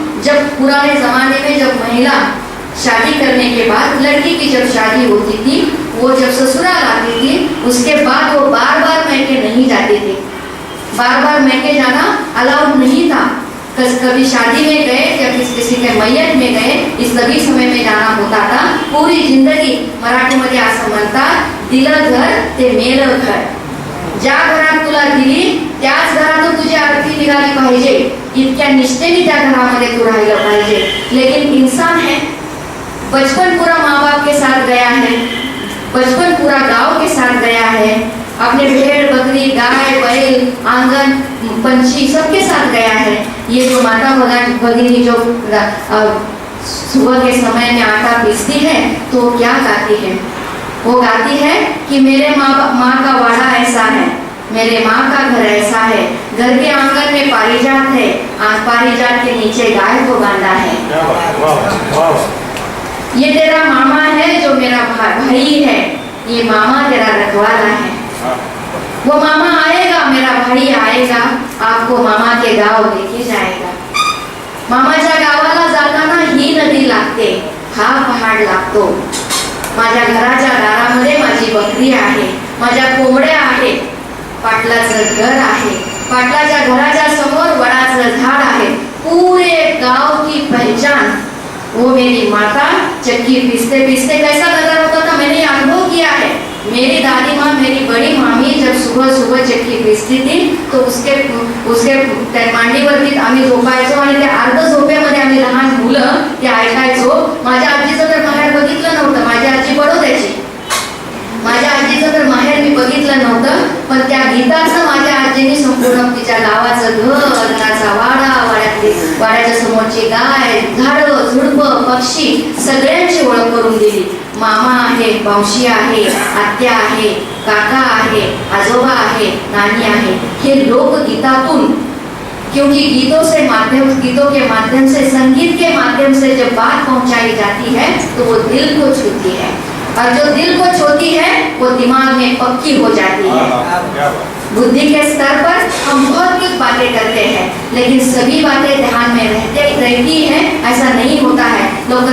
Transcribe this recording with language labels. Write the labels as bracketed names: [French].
[Hindi] जब पुराने जमाने में जब महिला शादी करने के बाद, लड़की की जब शादी होती थी, वो जब ससुराल आती थी, उसके बाद वो बार-बार मैके नहीं जाती थी, बार-बार मैके जाना अलाउड नहीं था। कभी शादी में गए या किसी के मैयत में गए, इस सभी समय में जाना होता था। पूरी जिंदगी [Marathi] मराठीमध्ये असं म्हणतात, दिलं घर ते मेलं घर, ज्या घरात तुला दिली त्याच घरातून तुझी आरती निघाली पाहिजे, इतक्या निष्ठेने त्या घरामध्ये तू राहिलं पाहिजे। [Hindi] लेकिन इंसान है, बचपन पूरा माँ बाप के साथ गया है, बचपन पूरा गांव के साथ गया है, अपने भेड़ बकरी गाय बैल आंगन पंछी सबके साथ गया है। ये जो माता भगिनी जो सुबह के समय में आटा पीसती है तो क्या गाती है, वो गाती है कि मेरे माँ का वाड़ा ऐसा है, मेरे माँ का घर ऐसा है, घर के आंगन में पारिजात है, पारिजात के नीचे गाय को बांधा है। ये तेरा मामा है जो मेरा भाई है, ये मामा तेरा रखवाला है। वो मामा आएगा, मेरा भाई आएगा, आपको मामा के गाव लेके जाएगा। [Marathi] मामाच्या गावाला जाताना ही नदी लागते, हा पहाड लागतो। माझ्या घराच्या दारामध्ये माझी बकरी आहे, माझ्या कोंबड्या आहेत, पाटलाचं घर आहे, पाटलाच्या घराच्या समोर वडाचं झाड आहे। [Hindi] पूरे गांव की पहचान वो मेरी माता चक्की पीसते पीसते कैसा नजर होता था, मैंने अनुभव किया है। मेरी दादी माँ, मेरी बड़ी मामी जब सुबह सुबह चक्की पीसती थी तो उसके [Marathi] मांडीवरती आम्ही झोपायचो आणि त्या अर्ध झोपेमध्ये आम्ही लहान मुलं ते ऐकायचो। माझ्या आजीचं तर माहेर बघितलं नव्हतं, माझी आजी बडोद्याची, माझ्या आजीचं तर माहेर मी बघितलं नव्हतं, पण त्या गीताचं माझ्या आजीने संपूर्ण तिच्या गावाचं घर, घराचा वाडा, वाड्याच्या समोरची गाय, झाडं झुडपं पक्षी सगळ्यांची ओळख करून दिली। मामा आहे, मावशी आहे, आत्या आहे, काका आहे, आजोबा आहे, नानी आहे। हे लोकगीतातून, [Hindi] क्योंकि गीतों के माध्यम से संगीत के माध्यम से जब बात पहुंचाई जाती है तो वो दिल को छूती है, और जो दिल को छूती है वो दिमाग में पक्की हो जाती है। बुद्धि के स्तर पर हम बहुत कुछ बातें करते हैं, लेकिन सभी बातें ध्यान में रहती हैं, ऐसा नहीं होता है। लोग